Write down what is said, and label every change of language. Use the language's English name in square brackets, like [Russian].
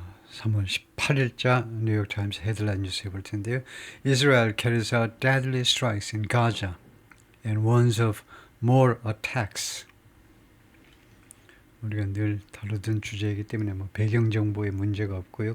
[Korean] 3월 18일자 뉴욕타임스 헤드라인 뉴스 볼 텐데요. [English] Israel carries out deadly strikes in Gaza and warns of more attacks. [Korean] 우리가 늘 다루던 주제이기 때문에 배경 정보에 문제가 없고요.